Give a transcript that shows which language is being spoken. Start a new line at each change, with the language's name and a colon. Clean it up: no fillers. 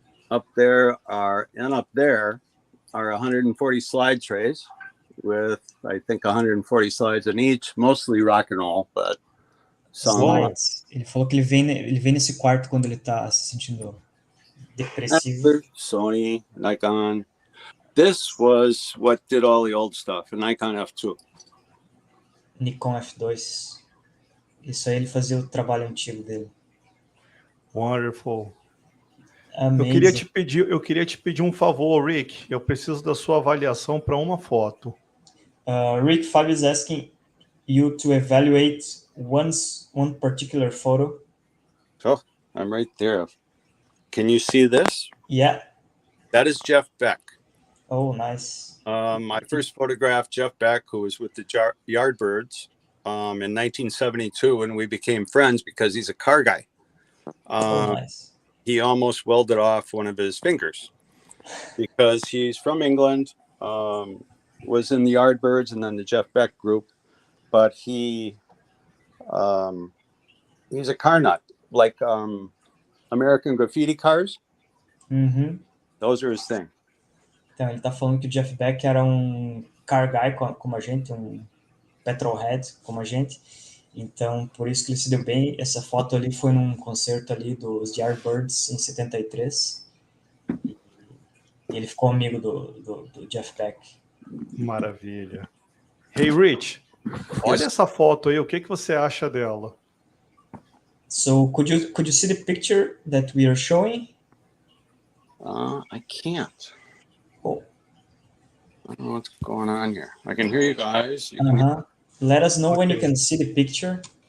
English: Up there are 140 slide trays with, I think, 140 slides in each, mostly rock and roll, but some Slides.
Portuguese: Ele falou que ele vem nesse quarto quando ele tá se sentindo depressivo.
English: Sony, Nikon. This was what did all the old stuff, a Nikon F2. Nikon F2.
Portuguese: Isso aí ele fazia o trabalho antigo dele.
English: Wonderful. Amazing.
Portuguese: Eu queria te pedir um favor, Rick. Eu preciso da sua avaliação para uma foto.
English: Rick Fabio is asking you to evaluate one particular photo. Oh, I'm right there. Can you see this? Yeah. That is Jeff Beck. Oh, nice. My first photograph, Jeff Beck, who was with the Yardbirds in 1972, and we became friends because he's a car guy. Nice. He almost welded off one of his fingers because he's from England, was in the Yardbirds and then the Jeff Beck group, but he's a car nut, like American graffiti cars. Uhum. Those are his thing.
Portuguese: Então, ele tá falando que o Jeff Beck era um car guy como a gente, um petrolhead como a gente. Então, por isso que ele se deu bem. Essa foto ali foi num concerto ali dos Yardbirds em 73. E ele ficou amigo do Jeff Beck. Maravilha. Hey, Rich, olha essa foto aí. O que você acha dela?
English: So, could you see the picture that we are showing? I can't. Oh. I don't know what's going on here. I can hear you guys. Let us know when you can see the picture.